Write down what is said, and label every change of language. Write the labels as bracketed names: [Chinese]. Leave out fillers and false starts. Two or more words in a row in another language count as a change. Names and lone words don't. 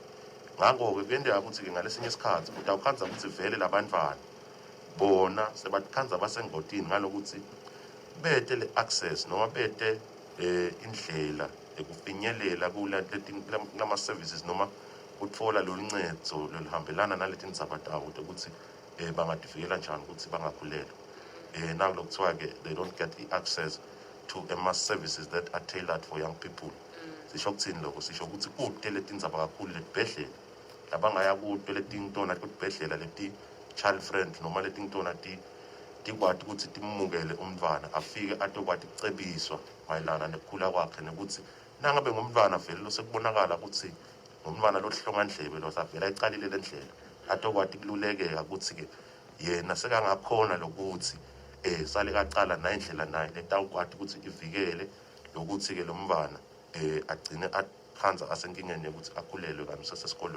[Swati] Ngakho-ke kuyendeka ukuthi-ke ngalesinye isikhathi utawukhanza ukuthi vele labantwana bona sebatikhanza basengodini ngalokuthi bete le-access noma bete indlela ekufinyelela kulama-services noma utfola lolu ncedo loluhambelana naleti ndzaba tawo ukuthi bangativikela njani ukuthi bangakhulelwa. [English] Now kuthiwa-ke they don't get the access to mass services that are tailored for young people. [Swati] Sisho kuthini lokho? Sisho ukuthi kude leti ndzaba kakhulu letibhedlela labangaya kude letingitona kutibhedlela leti [English] child friend [Swati] noma letingitona tikwati ukuthi timukele umntwana afike atokwati kucebiswa mayelana nekukhula kwakhe nekuthi nangabe ngumntwana vele losekubonakala ukuthi ngumntwana lohlongandlebe losavela ecalile le ndlela atokwati kululekeka ukuthi-ke yena sekangakhona lokuthi sale kacala nayindlela naye letawukwati ukuthi ivikele lokuthi-ke lo mntwana agcine akhanza asenkingeni yokuthi akhulelwe kanye sesesikolweni.